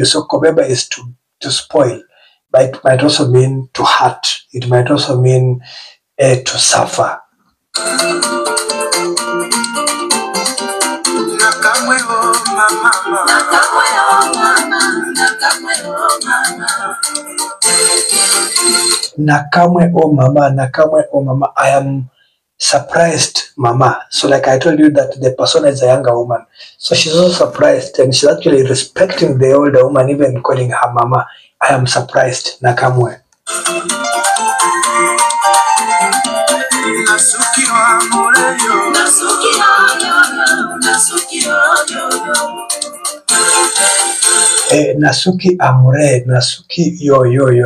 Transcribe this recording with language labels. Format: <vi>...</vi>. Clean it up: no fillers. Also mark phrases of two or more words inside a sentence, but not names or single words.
<en>So Kobeba is to spoil, but it might also mean to hurt. It might also mean to suffer.</en> <ln>Nakamwe oh mama,</ln> <en>I am surprised mama. So like I told you that the persona is a younger woman, so she's also surprised and she's actually respecting the older woman, even calling her mama. I am surprised,</en> <ln>Nakamwe. Nasuki amure, Nasuki yo.</ln>